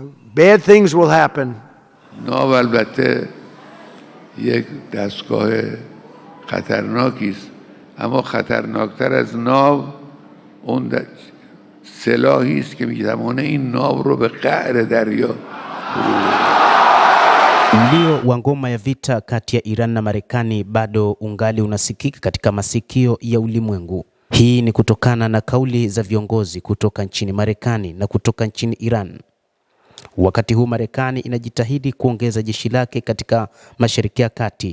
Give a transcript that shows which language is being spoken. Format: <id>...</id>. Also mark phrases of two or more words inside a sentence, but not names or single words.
<en>Bad things will happen.</en> <fa>ناو البته یک دستگاه خطرناکی است، اما خطرناکتر از ناو اون سلاحی است که میتوانه این ناو رو به قعر دریا.</fa> <sw>Mlio wa ngoma ya vita kati ya Iran na Marekani bado ungali unasikika katika masikio ya ulimwengu. Hii ni kutokana na kauli za viongozi kutoka nchini Marekani na kutoka nchini Iran. Wakati huu Marekani inajitahidi kuongeza jeshi lake katika Mashariki ya Kati.</sw>